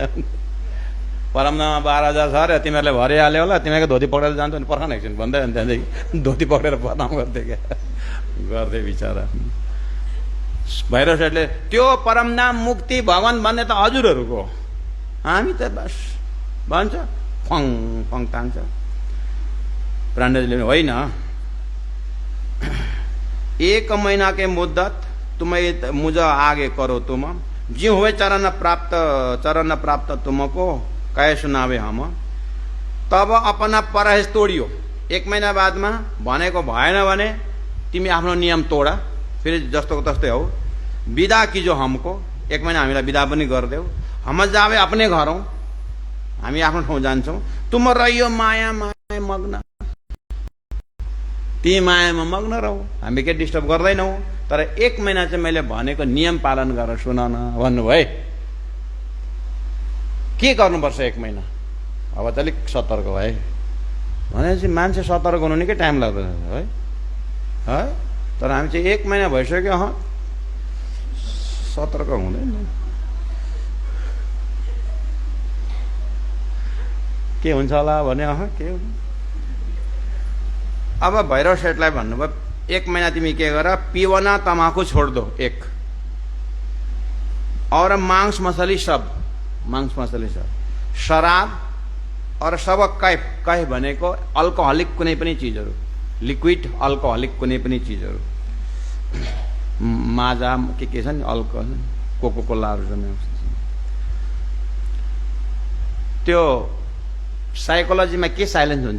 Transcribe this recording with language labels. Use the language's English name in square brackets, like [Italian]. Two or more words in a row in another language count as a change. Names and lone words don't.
[Nepali] परमनामा 12,000 छ अरे, तिमीहरूले भरिहाल्यो होला, तिमीहरूको धोती पक्रेर जान्थ्यो नि, पर्ख न एकछिन भन्दै अनि त्यहाँदेखि धोती पक्रेर प्रणाम गर्थ्यो क्या, गर्थे बिचरा। भैरव सेठले त्यो परमनाम मुक्ति भगवान भन्ने त हजुरहरूको, हामी त बस भन्छ फङ फङ तान्छ। प्राणजीले होइन, [Hindi] 1 महीना के मुद्दत तुम्हें मुझ आगे करो तुम, ज्यू हुए चरण प्राप्त तुमको कहे सुनावे हम। तब अपना परहेज तोडियो। [Nepali] 1 महिना बादमा भनेको भएन भने तिमी आफ्नो नियम तोडा, फेरि जस्तोको तस्तै हो। [Hindi] विदा किजो हमको, [Nepali] 1 महिना हामीलाई विदा पनि गरिदेऊ। [Hindi] हम जावे अपने घरौँ, [Nepali] हामी आफ्नो ठाउँ जान्छौँ। [Hindi] तुम रहियो माया माया मग्न, [Nepali] ती मायामा मग्न रहौ, हामी के डिस्टर्ब गर्दैनौँ। तर 1 महिना चाहिँ मैले भनेको नियम पालन गरेर सुन न भन्नुभयो। के गर्नुपर्छ 1 महिना? अब त अलिक सतर्क भए भनेपछि मान्छे सतर्क हुनु निकै टाइम लाग्दैन है है। तर हामी चाहिँ 1 महिना भइसक्यो, सतर्क हुँदैन। के हुन्छ होला भने के हुन्छ। अब भैरव सेठलाई भन्नुभयो 1 महीना तिमी के गर, [Hindi] पिवना तमाकू छोड़ दो 1, और मांस मछली सब, शराब और सब कैफ [Nepali] भनेको अल्कोहलिक कुनै पनि चीजहरु, [English] liquid alcoholic [Nepali] कुनै पनि चीजहरु, माजा के छ नि, अल्कोहल कोका कोलाहरु जम्मै त्यो साइकोलोजीमा के साइलेन्स हुन्छ?